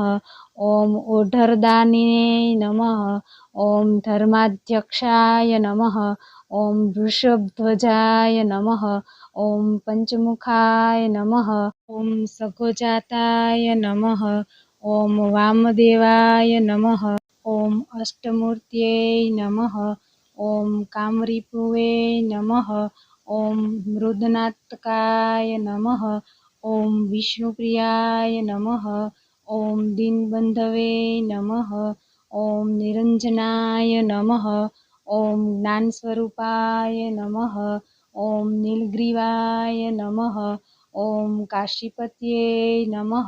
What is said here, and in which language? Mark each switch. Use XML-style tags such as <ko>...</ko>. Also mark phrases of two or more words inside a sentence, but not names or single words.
<sa>ॐ ओढरदानीने नमः, ॐ धर्माध्यक्षाय नमः, ॐ वृषभध्वजाय नमः, ॐ पंचमुखाय नमः, ॐ सघोजाताय नमः, ॐ वामदेवाय नमः, ॐ अष्टमूर्तये नमः, ॐ कामरीपुवे नमः, ॐ मृदनात्काय नमः, ॐ विष्णुप्रियाय नमः। ॐ दीनबन्धवे नमः। ॐ निरञ्जनाय नमः। ॐ ज्ञानस्वरूपाय नमः। ॐ नीलग्रीवाय नमः। ॐ काशीपतये नमः।</sa>